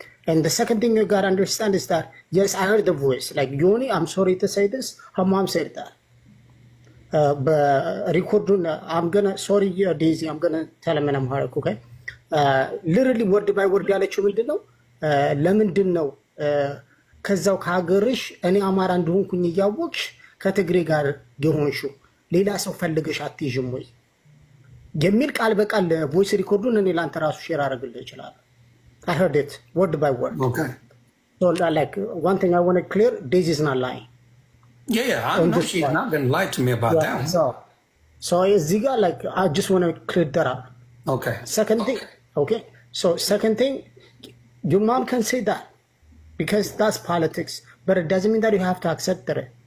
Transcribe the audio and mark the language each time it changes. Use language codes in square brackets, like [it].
[en] And the second thing you gotta understand is that, yes, I heard the voice. Like, Yoni, I'm sorry to say this, her mom said that. But record, I'm gonna, sorry, Daisy, I'm gonna tell him in Amharic, okay? Literally, word by word, [am] ያለችው ምንድን ነው? ለምንድን ነው ከዛው ከሀገርሽ እኔ አማራ እንደሆንኩኝ እያወቅሽ ከትግሬ ጋር የሆንሽው ሌላ ሰው ፈልገሽ አትይዥም ወይ የሚል ቃል በቃል ቮይስ ሪኮርዱን እኔ ላንተ ራሱ ሼር አደርግልህ ይችላል። [en] I heard it word by word. Okay. So like one thing I want to clear, Daisy is not lying. Yeah, I know she's not going to lie to me about that. So Ziga, like I just want to clear that up. Okay. Second thing, okay. So second thing, your mom can say that. Because that's politics, but it doesn't mean that you have to accept it.